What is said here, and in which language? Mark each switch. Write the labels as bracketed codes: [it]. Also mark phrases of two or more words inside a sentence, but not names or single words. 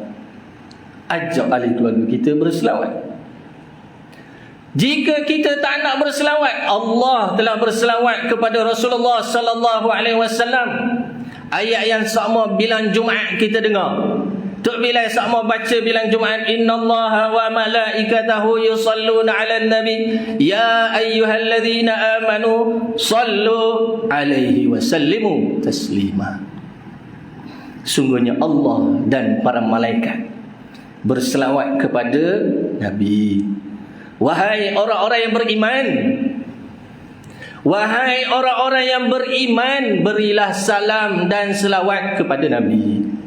[ms] Ajak ahli keluarga kita berselawat. Jika kita tak nak berselawat, Allah telah berselawat kepada Rasulullah [ar] صلى الله عليه وسلم. [ms] Ayat yang sama bilang Jumaat kita dengar. Tok Bilal sama baca bilang Jumaat, [ar] إن الله وملائكته يصلون على النبي يا أيها الذين آمنوا صلوا عليه وسلموا تسليما. [ms] Sungguhnya Allah dan para malaikat berselawat kepada Nabi. Wahai orang-orang yang beriman, wahai orang-orang yang beriman, berilah salam dan selawat kepada Nabi.